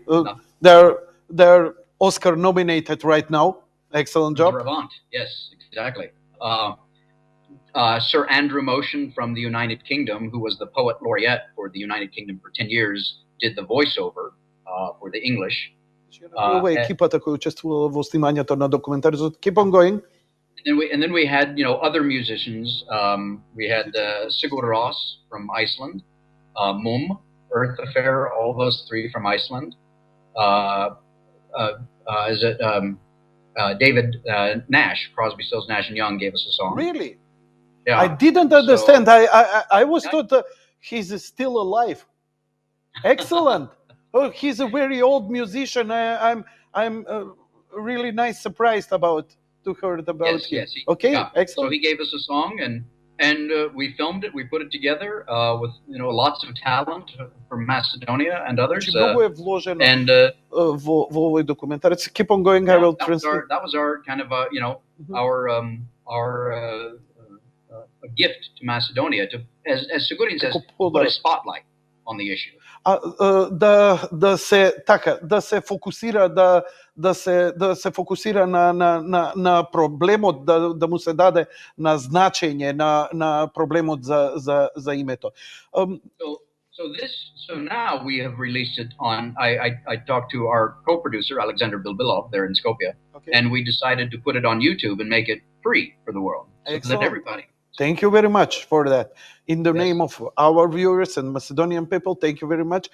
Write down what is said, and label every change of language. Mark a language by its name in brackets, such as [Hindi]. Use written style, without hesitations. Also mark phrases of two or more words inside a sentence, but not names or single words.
[English] They're Oscar nominated right now. Excellent job. Bravant, yes, exactly. Sir Andrew Motion from the United Kingdom, who was the poet laureate for the United Kingdom for 10 years, did the voiceover for the English. [Macedonian] Екипата која учествувала во снимањето на документаризот. [English] Keep on going. And then we had, other musicians. We had Sigur Rós from Iceland, Mum, Earth Affair, all those three from Iceland. David Nash, Crosby, Stills, Nash and Young, gave us a song. Really? Yeah. I didn't understand. I was thought he's still alive. Excellent. Oh, he's a very old musician. I'm really nice surprised to heard about him. Yes, okay, yeah. excellent. So he gave us a song and we filmed it. We put it together with lots of talent from Macedonia and others. [Macedonian] Много е вложено во овој документарец. [English] Keep on going. I will translate. That was our kind of our gift to Macedonia to, as Sigurðin says, put a spotlight on the issue. [Macedonian] Да се фокусира на проблемот, да му се даде на значење на проблемот за името. [English] So now we have released it on. I talked to our co-producer Alexander Bilbilov there in Skopje, and we decided to put it on YouTube and make it free for the world, so that everybody. Thank you very much for that. In the name of our viewers and Macedonian people, thank you very much.